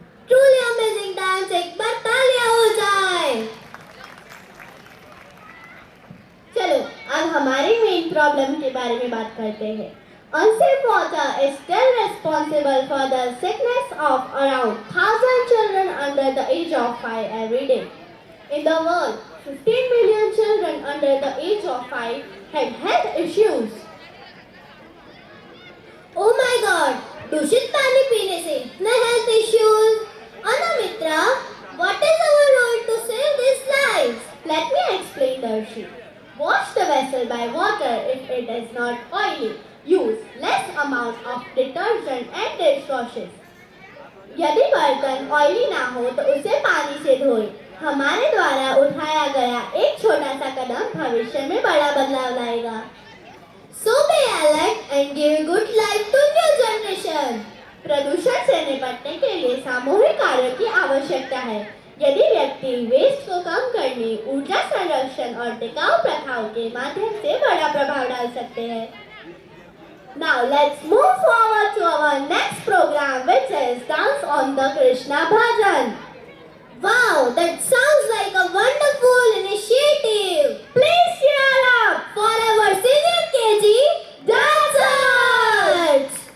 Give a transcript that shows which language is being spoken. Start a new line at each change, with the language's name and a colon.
English: Truly amazing dance,
Hindi: एक बार तालियां हो जाए। चलो अब हमारे
English: main problem
Hindi: के बारे में बात करते हैं।
English: Unsafe water is still responsible for the sickness of around 1,000 children under the age of 5 every day. In the world, 15 million children under the age of 5 have health issues. Oh my God!
Hindi: दूषित पानी पीने से इतने
English: Health issues. Anamitra, what is our role to save these lives? Let me explain, Darshi. Wash the vessel by water if it is not oily. Use less amount of detergent and dishwashes.
Hindi: यदि बर्तन oily ना हो तो उसे पानी से धोएं। हमारे द्वारा उठाया गया एक छोटा सा कदम भविष्य में बड़ा बदलाव लाएगा।
English: So be alert and give good life to new generation.
Hindi: प्रदूषण से निपटने के लिए सामूहिक कार्य की आवश्यकता है। यदि व्यक्ति वेस्ट को कम करने, ऊर्जा संरक्षण और टिकाऊ प्रथाओं के माध्यम से बड़ा प्रभाव डाल सकते हैं।
English: Now let's move forward to our next program, which is Dance on the Krishna Bhajan. Wow, that sounds like a wonderful initiative. Please cheer up for our senior KG dancers.